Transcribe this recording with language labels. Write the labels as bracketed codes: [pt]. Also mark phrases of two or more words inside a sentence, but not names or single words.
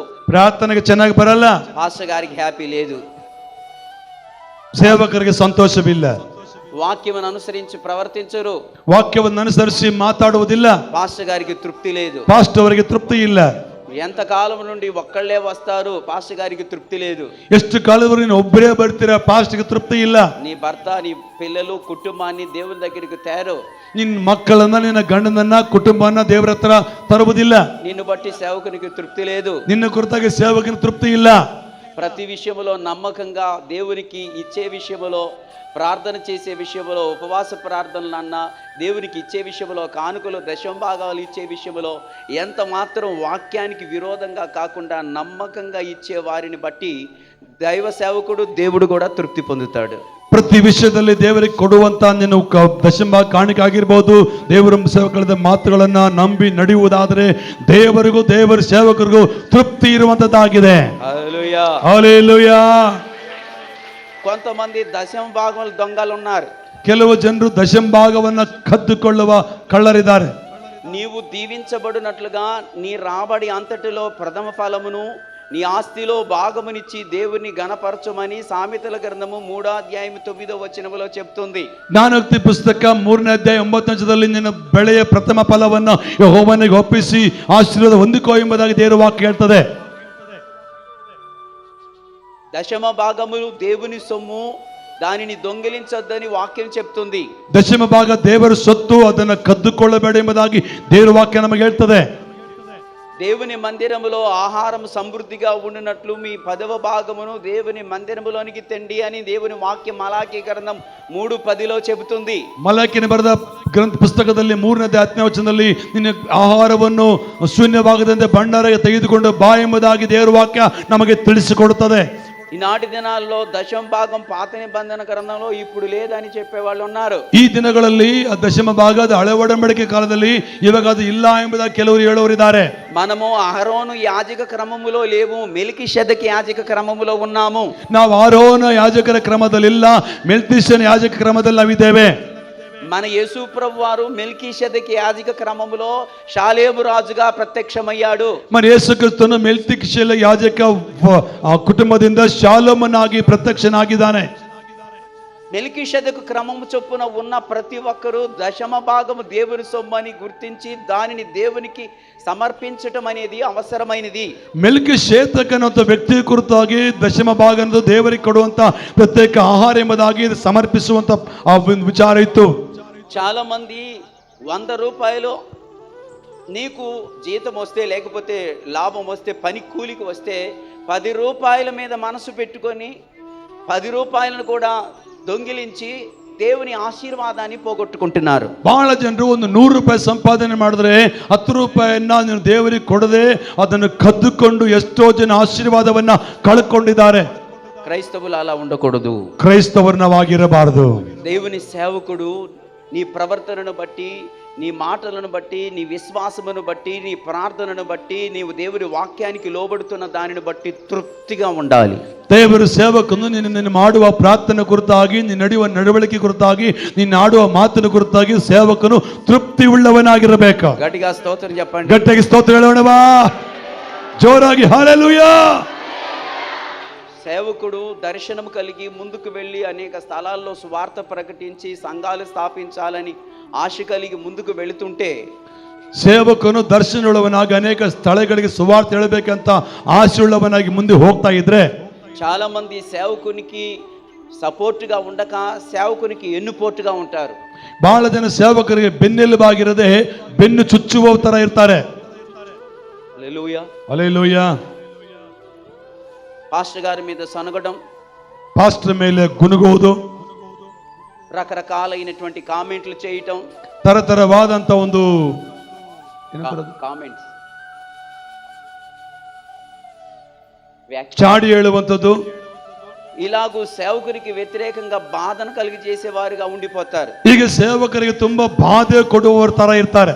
[kn] ಪ್ರಾರ್ಥನೆಗೆ ಚೆನ್ನಾಗಿ ಬರಲ್ಲ, [te] పాస్టర్ గారికి హ్యాపీ లేదు, [kn] ಸೇವಕರಿಗೆ ಸಂತೋಷವಿಲ್ಲ, [te] వాక్యమును అనుసరించి ప్రవర్తించరు, [kn] ವಾಕ್ಯವನ್ನು ಅನುಸರಿಸಿ ಮಾತಾಡುವುದಿಲ್ಲ, [te] పాస్టర్ గారికి తృప్తి లేదు, [kn] ಪಾಸ್ಟರ್ ಅವರಿಗೆ ತೃಪ್ತಿ ಇಲ್ಲ. [te] ఎంత కాలం నుండి ఒక్కళ్ళే వస్తారు, పాస్టర్ గారికి తృప్తి లేదు. [kn] ಎಷ್ಟು ಕಾಲದವರೆಗೆ ನೀನು ಒಬ್ಬರೇ ಬರ್ತೀರಾ, ಪಾಸ್ಟರ್ಗೆ ತೃಪ್ತಿ ಇಲ್ಲ. [te] నీ భర్త, నీ పిల్లలు, కుటుంబాన్ని దేవుని దగ్గరికి తేరు, [kn] ನಿನ್ನ ಮಕ್ಕಳನ್ನ ನಿನ್ನ ಗಂಡನನ್ನ ಕುಟುಂಬನ ದೇವರ ಹತ್ರ ತರುವುದಿಲ್ಲ. [te] నిన్ను బట్టి సేవకునికి తృప్తి లేదు, [kn] ನಿನ್ನ ಕುರಿತಾಗಿ ಸೇವಕನ ತೃಪ್ತಿ ಇಲ್ಲ. [te] ప్రతి విషయంలో నమ్మకంగా దేవునికి ఇచ్చే విషయంలో, ప్రార్థన చేసే విషయంలో, ఉపవాస ప్రార్థనలు అన్న దేవునికి ఇచ్చే విషయంలో, కానుకలు దశంభాగాలు ఇచ్చే విషయంలో ఎంత మాత్రం వాక్యానికి విరోధంగా కాకుండా నమ్మకంగా ఇచ్చే వారిని బట్టి దైవ సేవకుడు దేవుడు కూడా తృప్తి పొందుతాడు. [kn] ಪ್ರತಿ ವಿಷಯದಲ್ಲಿ ದೇವರಿಗೆ ಕೊಡುವಂತ ನೀನು ದಶಂಭಾಗ ಕಾಣಿಕೆ ಆಗಿರ್ಬೋದು, ದೇವರ ಸೇವಕರ ಮಾತುಗಳನ್ನ ನಂಬಿ ನಡೆಯುವುದಾದರೆ ದೇವರಿಗೂ ದೇವರ ಸೇವಕರಿಗೂ ತೃಪ್ತಿ ಇರುವಂತದ್ದಾಗಿದೆ. [te] హల్లెలూయా. [kn] ಹಲ್ಲೆಲೂಯಾ. [te] కొంతమంది దశంభాగములు దొంగలు ఉన్నారు. [kn] ಕೆಲವು ಜನರು ದಶಂಭಾಗವನ್ನ ಕದ್ದುಕೊಳ್ಳುವ ಕಳ್ಳರಿದ್ದಾರೆ. [te] నీవు దీవించబడినట్లుగా నీ రాబడి అంతటిలో ప్రథమ ఫలమును నీ ఆస్తిలో భాగమునిచ్చి దేవుని గణపరచమని సామెతల గ్రంథము 3:9 చెప్తుంది. [kn] ಜ್ಞಾನೋಕ್ತಿ ಪುಸ್ತಕ 3:9 ನಿನ್ನ ಬೆಳೆಯ ಪ್ರಥಮ ಫಲವನ್ನು ಯೆಹೋವನಿಗೆ ಒಪ್ಪಿಸಿ ಆಶೀರ್ವಾದ ಹೊಂದಿಕೋ ಎಂಬುದಾಗಿ ದೇವರ ವಾಕ್ಯ ಹೇಳ್ತದೆ. [te] దశమ భాగములు దేవుని సొమ్ము, దానిని దొంగిలించొద్దని వాక్యం చెప్తుంది. [kn] ದಶಮ ಭಾಗ ದೇವರ ಸೊತ್ತು, ಅದನ್ನು ಕದ್ದುಕೊಳ್ಳಬೇಡ ಎಂಬುದಾಗಿ ದೇವರ ವಾಕ್ಯ ನಮಗೆ ಹೇಳ್ತದೆ. [te] దేవుని మందిరములో ఆహారం సమృద్ధిగా ఉండినట్లు మీ 10వ భాగమును దేవుని మందిరములోనికి తెండి అని దేవుని వాక్యం మలాకీ గ్రంథం 3:10 చెబుతుంది. [kn] ಮಲಾಕಿನ ಬರೆದ ಗ್ರಂಥ ಪುಸ್ತಕದಲ್ಲಿ 3:10 ನಿನ್ನ ಆಹಾರವನ್ನು ಶೂನ್ಯವಾಗದಂತೆ ಭಂಡಾರಕ್ಕೆ ತೆಗೆದುಕೊಂಡು ಬಾ ಎಂಬುದಾಗಿ ದೇವರ ವಾಕ್ಯ ನಮಗೆ ತಿಳಿಸಿಕೊಡುತ್ತದೆ. [te] ఈనాటి దినాల్లో దశమ భాగం పాత నిబంధన గ్రంథంలో ఇప్పుడు లేదని చెప్పేవాళ్ళు ఉన్నారు. [kn] ಈ ದಿನಗಳಲ್ಲಿ ದಶಮ ಭಾಗದ ಹಳೆ ಒಡಂಬಡಿಕೆ ಕಾಲದಲ್ಲಿ ಇವಾಗ ಅದು ಇಲ್ಲ ಎಂಬುದಾಗಿ ಕೆಲವರು ಹೇಳೋರಿದ್ದಾರೆ. [te] మనము అహరోను యాజక క్రమములో లేవు, మెల్కీషెదెకు యాజక క్రమములో ఉన్నాము. [kn] ನಾವು ಆರೋನ ಯಾಜಕರ ಕ್ರಮದಲ್ಲಿಲ್ಲ, ಮೆಲ್ಕಿಷನ ಯಾಜಕ ಕ್ರಮದಲ್ಲಿ ನಾವಿದ್ದೇವೆ. [te] మన యేసు ప్రభు వారు మెల్కీషెదెకు యాజక క్రమములో షాలేము రాజుగా ప్రత్యక్షమయ్యాడు. మన యేసు [kn] ಕ್ರಿಸ್ತನು ಮೆಲ್ಕಿಷೆಲ ಯಾಜಕ ಕುಟುಂಬದಿಂದ ಶಾಲೋಮನಾಗಿ ಪ್ರತ್ಯಕ್ಷನಾಗಿದ್ದಾನೆ. [te] మెల్కీషెదెకు క్రమము చొప్పున ఉన్న ప్రతి ఒక్కరూ దశమ భాగము దేవుని సొమ్మని గుర్తించి దానిని దేవునికి సమర్పించటం అనేది అవసరమైనది. [kn] ಮೆಲ್ಕಿಷೇದಕನಂತ ವ್ಯಕ್ತಿ ಕುರಿತಾಗಿ ದಶಮ ಭಾಗ ಅನ್ನೋದು ದೇವರಿಗೆ ಕೊಡುವಂತ ಪ್ರತ್ಯೇಕ ಆಹಾರ ಎಂಬುದಾಗಿ ಸಮರ್ಪಿಸುವಂತ ಆ ಒಂದು ವಿಚಾರ ಇತ್ತು. [te] చాలా మంది 100 రూపాయలు నీకు జీతం వస్తే, లేకపోతే లాభం వస్తే, పని కూలికి వస్తే 10 రూపాయల మీద మనసు పెట్టుకొని 10 రూపాయలను కూడా దొంగిలించి దేవుని ఆశీర్వాదాన్ని పోగొట్టుకుంటున్నారు. [kn] ಬಹಳ ಜನರು ಒಂದು 100 ರೂಪಾಯಿ ಸಂಪಾದನೆ ಮಾಡಿದ್ರೆ 10 ರೂಪಾಯಿಯನ್ನ ನೀನು ದೇವರಿಗೆ ಕೊಡದೆ ಅದನ್ನು ಕದ್ದುಕೊಂಡು ಎಷ್ಟೋ ಜನ ಆಶೀರ್ವಾದವನ್ನ ಕಳ್ಕೊಂಡಿದ್ದಾರೆ. [te] క్రైస్తవులు అలా ఉండకూడదు. [kn] ಕ್ರೈಸ್ತವರು ನಾವಾಗಿರಬಾರದು. [te] దేవుని సేవకుడు నీ ప్రవర్తనను బట్టి, నీ మాటలను బట్టి, నీ విశ్వాసమును బట్టి, నీ ప్రార్థనను బట్టి, నీవు దేవుని వాక్యానికి లోబడుతున్న దానిని బట్టి తృప్తిగా ఉండాలి. [kn] ದೇವರ ಸೇವಕನು ನಿನ್ನ ಮಾಡುವ ಪ್ರಾರ್ಥನೆ ಕುರಿತಾಗಿ, ನೀನು ನಡೆಯುವ ನಡವಳಿಕೆ ಕುರಿತಾಗಿ, ನೀನು ಆಡುವ ಮಾತಿನ ಕುರಿತಾಗಿ ಸೇವಕನು ತೃಪ್ತಿ ಉಳ್ಳವನಾಗಿರಬೇಕು. [te] గట్టిగా స్తోత్రం చెప్పండి. [kn] ಗಟ್ಟಿಯಾಗಿ ಸ್ತೋತ್ರ ಹೇಳೋಣವಾ, ಜೋರಾಗಿ హల్లెలూయా. [te] సేవకుడు దర్శనము కలిగి ముందుకు వెళ్ళి అనేక స్థలాల్లో సువార్త ప్రకటించి సంఘాలు స్థాపించాలని ఆశ కలిగి ముందుకు వెళుతుంటే, [kn] ಸೇವಕನು ದರ್ಶನವುಳ್ಳವನಾಗಿ ಅನೇಕ ಸ್ಥಳಗಳಿಗೆ ಸುವಾರ್ತೆ ಹೇಳಬೇಕಂತ ಆಸೆಯುಳ್ಳವನಾಗಿ ಮುಂದೆ ಹೋಗ್ತಾ ಇದ್ರೆ, [te] చాలా మంది సేవకునికి సపోర్ట్గా ఉండక సేవకునికి ఎన్నుపోటుగా ఉంటారు. [kn] ಬಹಳ ಜನ ಸೇವಕರಿಗೆ ಬೆನ್ನೆಲುಬಾಗಿರದೆ ಬೆನ್ನು ಚುಚ್ಚುವ ತರ ಇರ್ತಾರೆ. [te] హల్లెలూయా. [kn] ಹಲ್ಲೆಲೂಯಾ. [te] పాస్టర్ గారి మీద సనగడం, [kn] ಪಾಸ್ಟರ್ ಮೇಲೆ ಗುನುಗುವುದು, [te] రకరకాలైనటువంటి కామెంట్లు చేయటం, [kn] ತರತರವಾದಂತ ಒಂದು [te] కామెంట్స్ [kn] చాడి ಹೇಳುವಂಥದ್ದು, [te] ఇలాగూ సేవకునికి వ్యతిరేకంగా బాధను కలిగి చేసేవారుగా ఉండిపోతారు. [kn] ಈಗ ಸೇವಕರಿಗೆ ತುಂಬಾ ಬಾಧೆ ಕೊಡುವವರ ತರ ಇರ್ತಾರೆ.